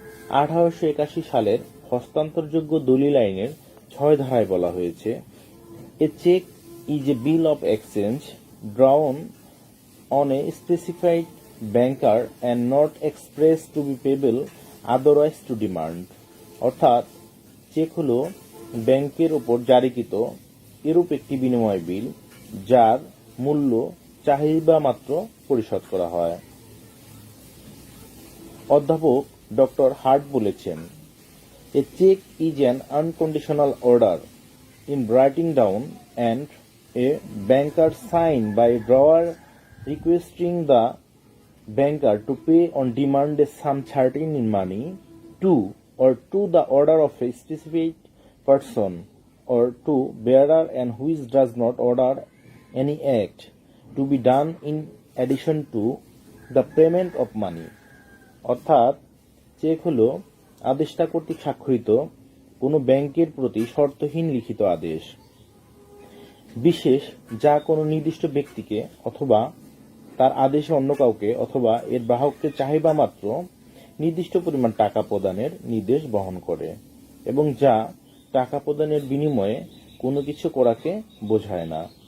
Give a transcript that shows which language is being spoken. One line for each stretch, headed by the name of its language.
Bangla: 1881 সালের হস্তান্তরযোগ্য দলিল আইনের ৬ ধারায় বলা হয়েছে, এ check
English: is a bill of exchange drawn on a specified banker and not expressed to be payable otherwise to demand।
Bangla: অর্থাৎ চেক হলো ব্যাংকের উপর জারিকৃত এরূপ একটি বিনিময় বিল, যার মূল্য চাহিদা মাত্র পরিশোধ করা হয়। অধ্যাপক ডক্টর হার্ট বলেছেন,
English: a check is an unconditional order in writing down and a banker sign by a drawer requesting the banker to pay on demand a sum certain in money to or to the order of a specific person or to bearer, and which does not order any act to be done in addition to the payment of money।
Bangla: অর্থাৎ check হলো আদেষ্টা কর্তৃক স্বাক্ষরিত কোনো ব্যাংকের প্রতি শর্তহীন লিখিত আদেশ, বিশেষ যা কোনো নির্দিষ্ট ব্যক্তিকে অথবা তার আদেশে অন্য কাউকে অথবা এর গ্রাহককে চাহিদা মাত্র নির্দিষ্ট পরিমাণ টাকা প্রদানের নির্দেশ বহন করে এবং যা টাকা প্রদানের বিনিময়ে কোনো কিছু করাকে বোঝায় না।